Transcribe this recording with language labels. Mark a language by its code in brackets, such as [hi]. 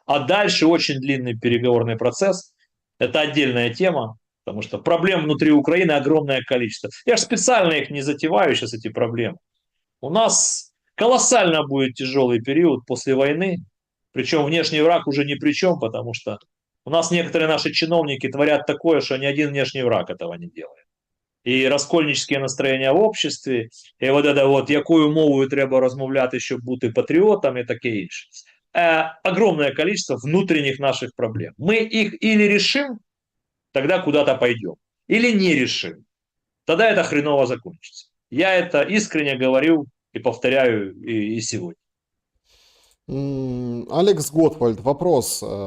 [ru] А дальше очень длинный переговорный процесс. Это отдельная тема, потому что проблем внутри Украины огромное количество. Я же специально их не затеваю сейчас, эти проблемы. У нас колоссально будет тяжелый период после войны, причем внешний враг уже ни при чем, потому что у нас некоторые наши чиновники творят такое, что ни один внешний враг этого не делает. [uk] І розкольнические настроєння в обществі, і от [ru] это вот, [uk] якою мовою треба розмовляти, щоб бути патріотом і таке інше. [ru] Огромное количество внутренних наших проблем. Мы их или решим, тогда куда-то пойдем, или не решим, тогда это хреново закончится. Я это искренне говорю и повторяю и сегодня. Алекс Готвальд, вопрос.